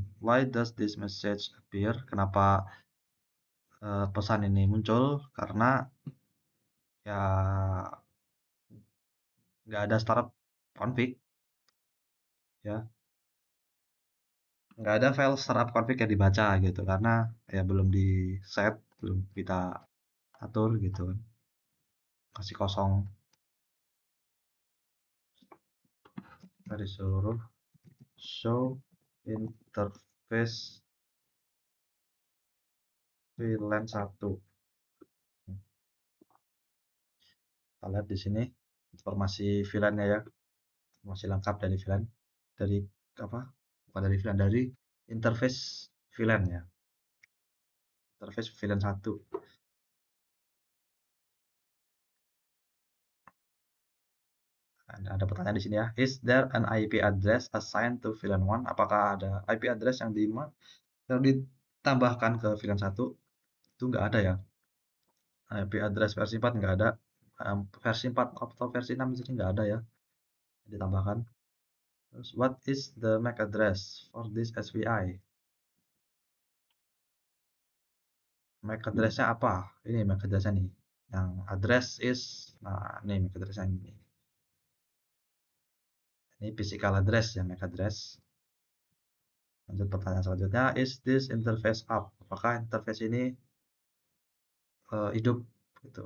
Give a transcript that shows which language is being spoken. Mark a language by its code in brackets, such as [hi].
[en] Why does this message appear? [id] Kenapa pesan ini muncul? Karena ya nggak ada startup config ya, nggak ada file startup config yang dibaca gitu, karena ya belum di set, belum kita atur gitu kan, masih kosong. Kita disuruh show interface VLAN 1. Kita lihat di sini informasi VLAN-nya ya, masih lengkap dari VLAN, dari apa, bukan dari VLAN, dari interface VLAN ya, interface VLAN 1. Ada pertanyaan di sini ya. [en] Is there an IP address assigned to VLAN 1? [id] Apakah ada IP address yang ditambahkan ke VLAN 1? Itu nggak ada ya. IP address versi 4 nggak ada. Versi 4 atau versi 6 di sini nggak ada ya. Ditambahkan. [en] Terus, what is the MAC address for this SVI? [id] MAC address-nya apa? Ini MAC address-nya nih. Yang address is, nah ini MAC address-nya ini. Ini physical address ya, MAC address. Lanjut pertanyaan selanjutnya, [en] is this interface up? [id] Apakah interface ini hidup gitu?